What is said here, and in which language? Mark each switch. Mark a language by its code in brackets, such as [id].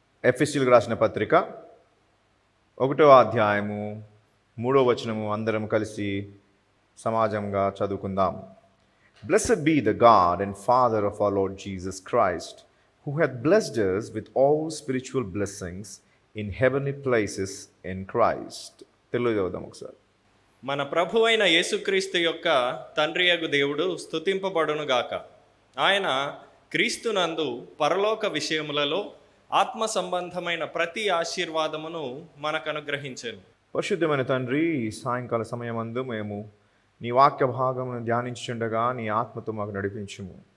[te] ఎఫెసీయులకు రాసిన పత్రిక 1వ అధ్యాయము 3వ వచనము అందరం కలిసి సమాజంగా చదువుకుందాం. [en] Blessed be the God and Father of our Lord Jesus Christ, who hath blessed us with all spiritual blessings in heavenly places in Christ. [te] Telugu చదువుదాం ఒకసారి. మన ప్రభు అయిన యేసుక్రీస్తు యొక్క తండ్రియగు దేవుడు స్తుతింపబడునుగాక. ఆయన క్రీస్తునందు పరలోక విషయములలో ఆత్మ సంబంధమైన ప్రతి ఆశీర్వాదమును మనకు అనుగ్రహించెను. పరిశుద్ధమైన తండ్రి, ఈ సాయంకాల సమయమందు మేము నీ వాక్య భాగమును ధ్యానించుచుండగా నీ ఆత్మతో మాకు నడిపించుము.